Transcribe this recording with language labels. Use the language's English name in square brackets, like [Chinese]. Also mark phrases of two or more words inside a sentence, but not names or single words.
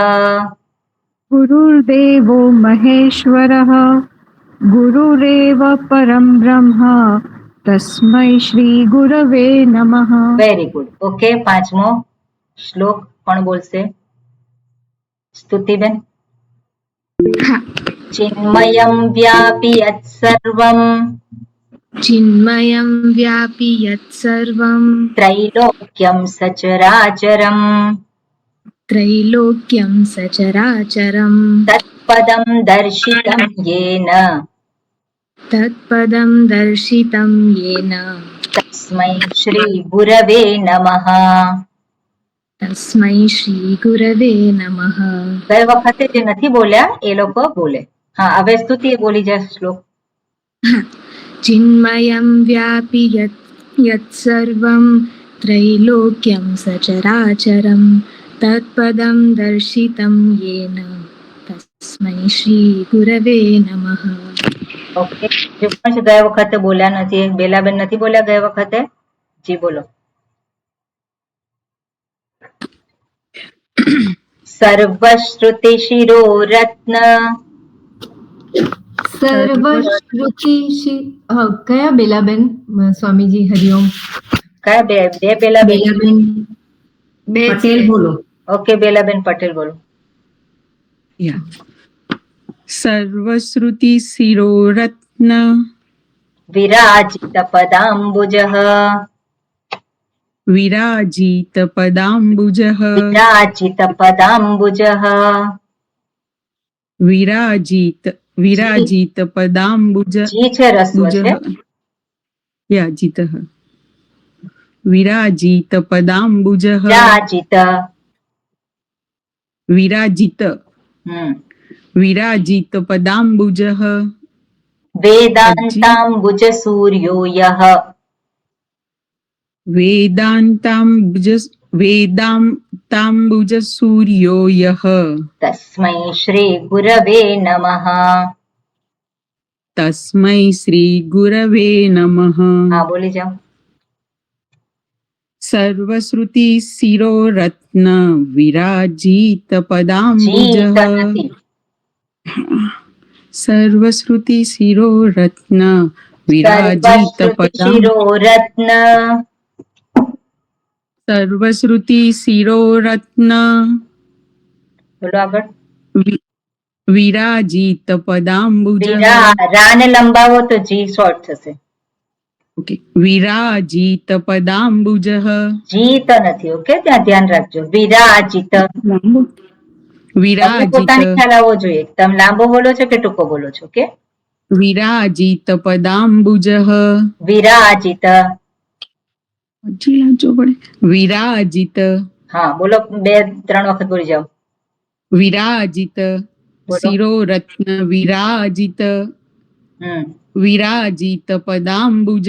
[Sanskrit] गुरुर्देवो महेश्वरः गुरुरेव परम ब्रह्म तस्मै श्री गुरवे नमः. [English] very good. [Gujarati] ઓકે પાંચમો શ્લોક કોણ બોલશે? [Sanskrit] સ્તુતિબેન. चिन्मयम् व्यापी यत् सर्वम् चिन्मयं व्यापि यत्सर्वं त्रैलोक्यम् सचराचरम् त्रैलोक्यं सचराचरं तत्पदम् दर्शितम् येन तत्पदं दर्शितं येन तस्मै श्री गुरवे नमः. तस्मै श्रीगुरवे नमः. [Gujarati] ગઈ વખતે જે નથી બોલ્યા એ લોકો બોલે. હા હવે સ્તુતિ બોલી જાય શ્લોક. [Sanskrit] चिन्मयं व्यापि यत्सर्वं त्रैलोक्यं सचराचरं तत्पदं दर्शितं येन तस्मै श्रीगुरवे नमः. [Gujarati] ઓકે જે પણ છે ગયા વખતે બોલ્યા નથી, બેલાબેન નથી બોલ્યા ગયા વખતે, જી બોલો. [Sanskrit] सर्वश्रुति शिरोरत्न [Gujarati] સર્વશ્રુતિ કયા બેલાબેન? સ્વામીજી હરિઓમ. કયા બે બે બેલાબેન? બે પટેલ બોલો. ઓકે બેલાબેન પટેલ બોલો. [Sanskrit] सर्वश्रुति शिरोरत्न विराजित पदाम्बुज विराजित पदाम्बुज विराजित पदाम्बुज विराजित पदाम्बुज [Gujarati] જી છે રસ્વ છે. [Sanskrit] याजित विराजित पदाम्बुज વિરાજિત. विराजित विराजित पदाम्बुज वेदान्ताम्बुज सूर्यो यः वेदांताम्बुज सूर्यो यः तस्मै श्री गुरवे नमः. तस्मै श्री गुरवे नमः. [Gujarati] હા બોલી જાઓ. [Sanskrit] सर्वश्रुति शिरोरत्न विराजित पदाम्बुज [Gujarati] જી નથી. [Sanskrit] सर्वश्रुति शिरोरत्न विराजित સર્વશ્રુતિ पदाम्बुज શિરોરત્ન सर्वश्रुति शिरोरत्न [Gujarati] બોલો આગળ. [Sanskrit] विराजित पदाम्बुज [Gujarati] રાને લંબાવો તો જી શોર્ટ થશે. [Sanskrit] ओके विराजित पदाम्बुज [Gujarati] જીત નથી. ઓકે ત્યાં ધ્યાન રાખજો. વિરાજિત. તમને [Sanskrit] विराजित [Gujarati] પોતાને ખ્યાલ આવવો જોઈએ. તમે લાંબો બોલો છો કે ટૂંકો બોલો છો? ઓકે [Sanskrit] विराजित पदाम्बुज વિરાજિત. [Gujarati] હજી લાંચો પડે વિરાજિત હા બોલો, 2-3 વખત બોલી જાઓ. [Sanskrit] વિરાજિત [Gujarati] બોલો. [Sanskrit] शिरोरत्न विराजित विराजित पदाम्बुज